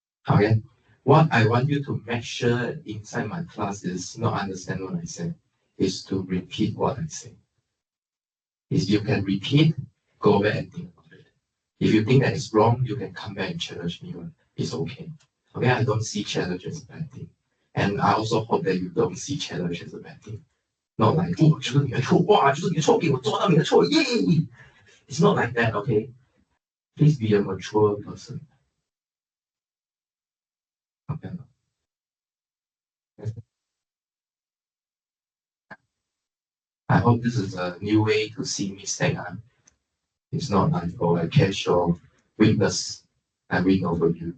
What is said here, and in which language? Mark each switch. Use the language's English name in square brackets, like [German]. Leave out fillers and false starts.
[English] Okay. What I want you to make sure inside my class is not understand what I say, is to repeat what I say. If you can repeat, go back and think about it. If you think that it's wrong, you can come back and challenge me. It's okay. Okay, I don't see challenge as a bad thing. And I also hope that you don't see challenge as a bad thing. Not like, oh, [Chinese] 就是你的错，哇，就是你的错，给我抓到你的错，耶！ [English] It's not like that, okay? Please be a mature person. Okay. I hope this is a new way to see mistake. It's not like, oh, I catch your weakness, I win over you.